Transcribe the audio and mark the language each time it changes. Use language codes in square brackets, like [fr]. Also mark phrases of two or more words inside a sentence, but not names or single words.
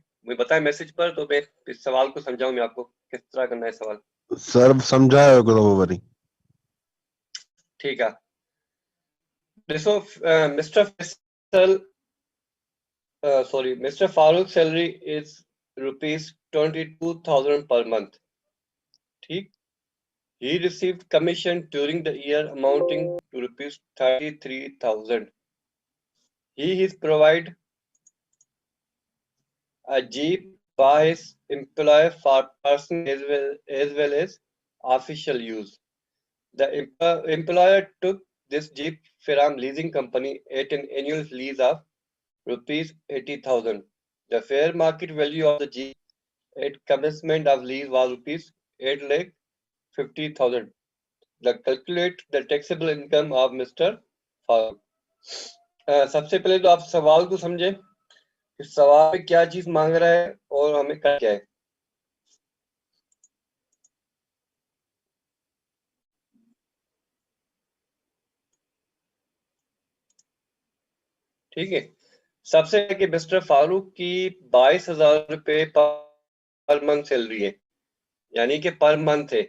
[hi] मुझे बताएं मैसेज पर, तो मैं इस सवाल को समझाऊं मैं आपको किस तरह करना है सवाल। [sd] सर सम्झायो हिकु दफ़ो वरी। ठीक है ॾिसो [en] मिस्टर फैसल मिस्टर फारूक salary is ₹22,000 per month। ठीक he received commission during the year amounting to ₹33,000। he is provide a jeep by his employer for personal as well as official use। The employer took this jeep from leasing company at an annual lease of ₹80,000। The fair market value of the jeep at commencement of lease was ₹8,50,000। The calculate the taxable income of Mr. Farooq। [hi] सबसे पहले तो आप सवाल को समझें कि सवाल में क्या चीज मांग रहा है और हमें क्या है। ठीक है सबसे कि मिस्टर फारूक की 22,000 रुपए [en] per month salary [hi] है, यानी कि [en] per month [hi] है।